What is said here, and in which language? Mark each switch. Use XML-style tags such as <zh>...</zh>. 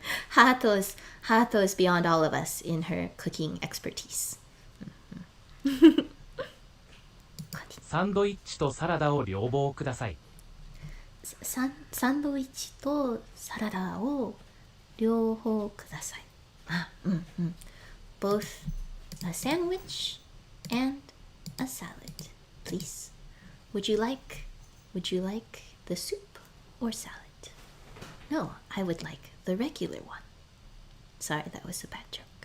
<en>Hato is beyond all of us in her cooking expertise.</en> <ja>サンドイッチとサラダを両方ください。サンドイッチとサラダを両方ください。</ja> <en>Both a sandwich and a salad, please. Would you like the soup or salad? No, I would like the regular one. Sorry, that was a bad joke.</en>